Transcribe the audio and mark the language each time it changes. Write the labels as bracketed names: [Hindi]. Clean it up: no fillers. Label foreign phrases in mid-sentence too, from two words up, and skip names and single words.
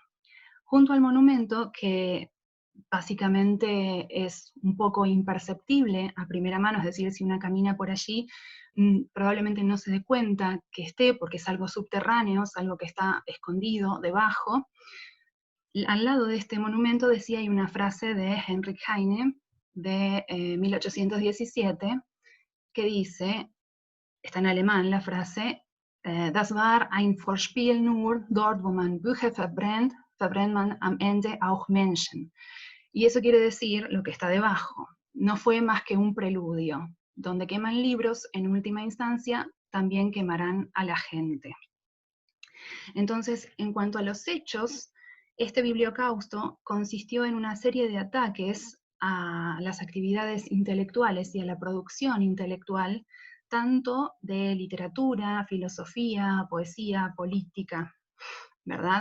[Spanish] Junto al monumento, que básicamente es un poco imperceptible a primera mano, es decir, si una camina por allí, probablemente no se dé cuenta que esté, porque es algo subterráneo, es algo que está escondido debajo. Al lado de este monumento, decía, hay una frase de Heinrich Heine, de 1817, que dice, está en alemán la frase, [German] das war ein Vorspiel nur, dort wo man Bücher verbrennt, verbrennt man am Ende auch Menschen. [Spanish] Y eso quiere decir lo que está debajo. No fue más que un preludio. Donde queman libros, en última instancia, también quemarán a la gente. Entonces, en cuanto a los hechos, este bibliocausto consistió en una serie de ataques a las actividades intelectuales y a la producción intelectual, tanto de literatura, filosofía, poesía, política, ¿verdad?